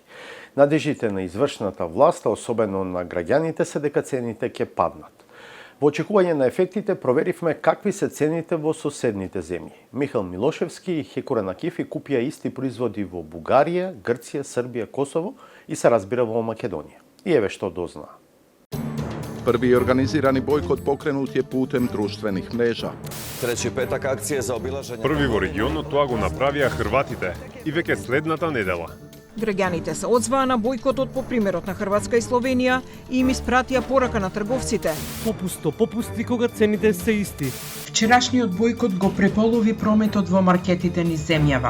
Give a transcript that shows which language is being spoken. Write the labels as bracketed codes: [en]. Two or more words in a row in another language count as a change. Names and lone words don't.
[mk] Надежите на извршната власт, особено на граѓаните, се дека цените ќе паднат. Во очекување на ефектите проверивме какви се цените во соседните земји. Михаил Милошевски и Хекура Накифи купија исти производи во Бугарија, Грција, Србија, Косово и се разбира во Македонија. И еве што дознаа. [hr] Prvi organizirani bojkot pokrenut je putem društvenih mreža. Treći petak akcije za obilaženje... [mk] Први во регионот тоа го направија хрватите и веќе следната недела. Граѓаните се одзваа на бојкотот по примерот на Хрватска и Словенија и им испратија порака на трговците. Попусти кога цените се исти. Вчерашниот бојкот го преполови прометот во маркетите низ земјава.